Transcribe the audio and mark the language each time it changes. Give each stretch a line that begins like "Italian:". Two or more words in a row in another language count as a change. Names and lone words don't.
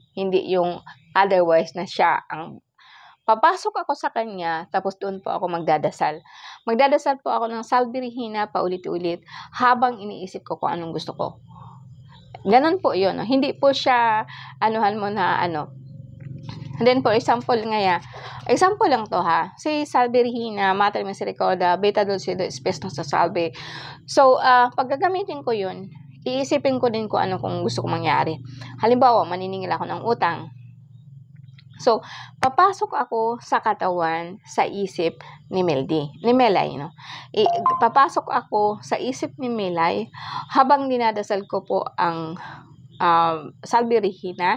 Filipino: Hindi yung otherwise na siya ang papasok ako sa kanya, tapos doon po ako magdadasal. Magdadasal po ako ng Salve Regina paulit-ulit habang iniisip ko kung anong gusto ko. Ganon po yun. No? Hindi po siya, anuhan mo na,
English: And then, for example, example
Filipino: lang to ha.
Latin: Si Salve Regina, Mater Misericordia, Beta Dulce Spes Nostra Salve.
Filipino: So, pag gagamitin ko yun, iisipin ko din kung ano kung gusto ko mangyari. Halimbawa, maniningil ako ng utang. So, papasok ako sa katawan, sa isip ni Melay, no? Papasok ako sa isip ni Melay habang dinadasal ko po ang Salve Regina.